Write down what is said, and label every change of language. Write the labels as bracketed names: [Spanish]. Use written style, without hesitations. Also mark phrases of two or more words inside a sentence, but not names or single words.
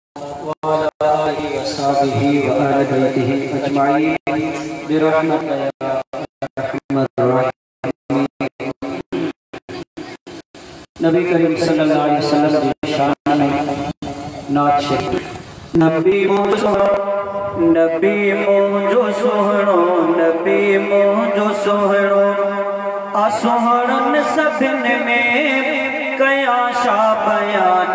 [Arabic] وعلى آله وصحبه وأهل بيته أجمعين برحمتك يا أرحم الراحمين. [Urdu] نبی کریم [Arabic] صلى الله عليه وسلم [Urdu] کی شان میں نعت شریف. [Sindhi] नबी मुझो सोहणो, नबी मुझो सोहणो, आ सोहणन सभिन में कया शा बयान